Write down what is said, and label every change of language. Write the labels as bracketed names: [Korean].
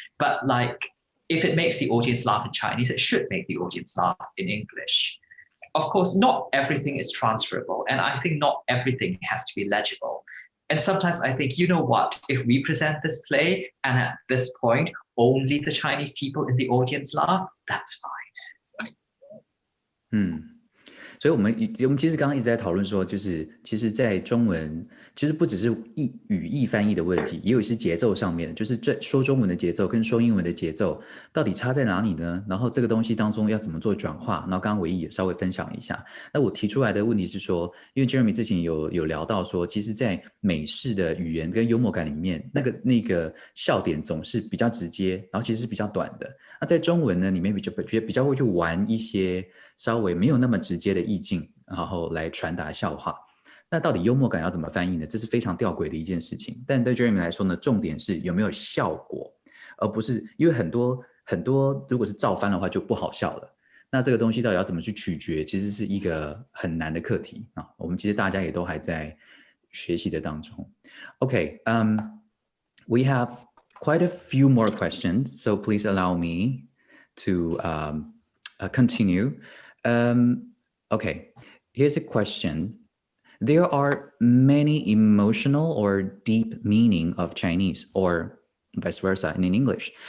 [English] But like, if it makes the audience laugh in Chinese, it should make the audience laugh in English. Of course, not everything is transferable. And I think not everything has to be legible. And sometimes I think, you know what, if we present this play and at this point, only the Chinese people in the audience laugh, that's fine. [Chinese] 所以我们其实刚刚一直在讨论说，就是其实在中文，其实不只是语义翻译的问题，也有一些节奏上面的，就是这说中文的节奏跟说英文的节奏到底差在哪里呢？然后这个东西当中要怎么做转化？然后刚刚Wei-Yi也稍微分享了一下。那我提出来的问题是说，因为 Jeremy 之前有聊到说，其实在美式的语言跟幽默感里面，那个笑点总是比较直接，然后其实是比较短的。那在中文呢，里面比较会去玩一些稍微没有那么直接的意境，然后来传达笑话。那到底幽默感要怎么翻译呢？这是非常吊诡的一件事情。但对 Jeremy 来说呢，重点是有没有效果，而不是因为很多如果是照翻的话就不好笑了。那这个东西到底要怎么去取决，其实是一个很难的课题啊。我们其实大家也都还在学习的当中。 [English] Okay, we have quite a few more questions, so please allow me to continue. Okay, here's a question. There are many emotional or deep meaning of Chinese or vice versa in English.